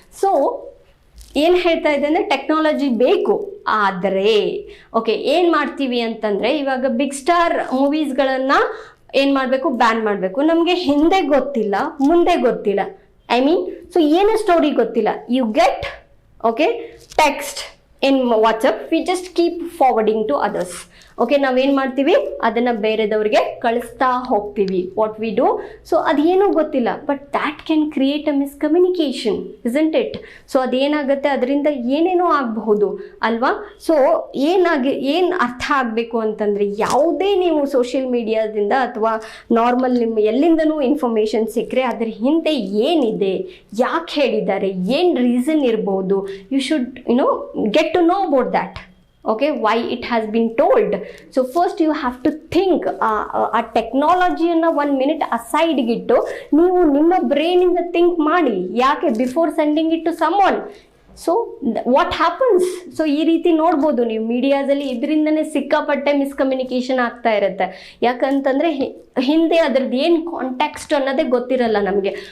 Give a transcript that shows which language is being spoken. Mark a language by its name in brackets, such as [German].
[Kannada] So ಏನು ಹೇಳ್ತಾ ಇದೆ ಅಂದರೆ ಟೆಕ್ನಾಲಜಿ ಬೇಕು, ಆದರೆ ಓಕೆ ಏನು ಮಾಡ್ತೀವಿ ಅಂತಂದರೆ ಇವಾಗ ಬಿಗ್ ಸ್ಟಾರ್ ಮೂವೀಸ್ಗಳನ್ನು ಏನು ಮಾಡಬೇಕು, ಬ್ಯಾನ್ ಮಾಡಬೇಕು. ನಮಗೆ ಹಿಂದೆ ಗೊತ್ತಿಲ್ಲ, ಮುಂದೆ ಗೊತ್ತಿಲ್ಲ, ಐ ಮೀನ್ ಸೊ ಏನು ಸ್ಟೋರಿ ಗೊತ್ತಿಲ್ಲ. [English] You get text in WhatsApp, we just keep forwarding to others. [Kannada] Okay, ನಾವೇನು ಮಾಡ್ತೀವಿ, ಅದನ್ನು ಬೇರೆದವ್ರಿಗೆ ಕಳಿಸ್ತಾ ಹೋಗ್ತೀವಿ. [English] what we do, so [Kannada] ಅದೇನೂ ಗೊತ್ತಿಲ್ಲ, [English] But that can create a miscommunication, isn't it? [Kannada] So ಅದೇನಾಗುತ್ತೆ, ಅದರಿಂದ ಏನೇನೋ ಆಗಬಹುದು ಅಲ್ವಾ? ಸೊ ಏನು ಅರ್ಥ ಆಗಬೇಕು ಅಂತಂದರೆ, ಯಾವುದೇ ನೀವು ಸೋಷಿಯಲ್ ಮೀಡಿಯಾದಿಂದ ಅಥವಾ ನಾರ್ಮಲ್ ನಿಮ್ಮ ಎಲ್ಲಿಂದನೂ ಇನ್ಫಾರ್ಮೇಷನ್ ಸಿಕ್ಕರೆ ಅದ್ರ ಹಿಂದೆ ಏನಿದೆ, ಯಾಕೆ ಹೇಳಿದ್ದಾರೆ, ಏನು ರೀಸನ್ ಇರ್ಬೋದು, [English] You should get to know about that. Okay, why it has been told. So first you have to think, [Kannada] ಆ ಟೆಕ್ನಾಲಜಿಯನ್ನು 1 minute aside ಇಟ್ಟು ನೀವು ನಿಮ್ಮ ಬ್ರೈನಿಂದ ಥಿಂಕ್ ಮಾಡಿ, ಯಾಕೆ [English] Before sending it to someone. [Kannada] So what happens, so ಈ ರೀತಿ ನೋಡ್ಬೋದು ನೀವು ಮೀಡಿಯಾದಲ್ಲಿ. ಇದರಿಂದನೇ ಸಿಕ್ಕಾಪಟ್ಟೆ ಮಿಸ್ಕಮ್ಯುನಿಕೇಷನ್ ಆಗ್ತಾ ಇರುತ್ತೆ. ಯಾಕಂತಂದರೆ ಹಿಂದೆ ಅದ್ರದ್ದು ಏನು ಕಾಂಟ್ಯಾಕ್ಸ್ಟ್ ಅನ್ನೋದೇ ಗೊತ್ತಿರಲ್ಲ ನಮಗೆ.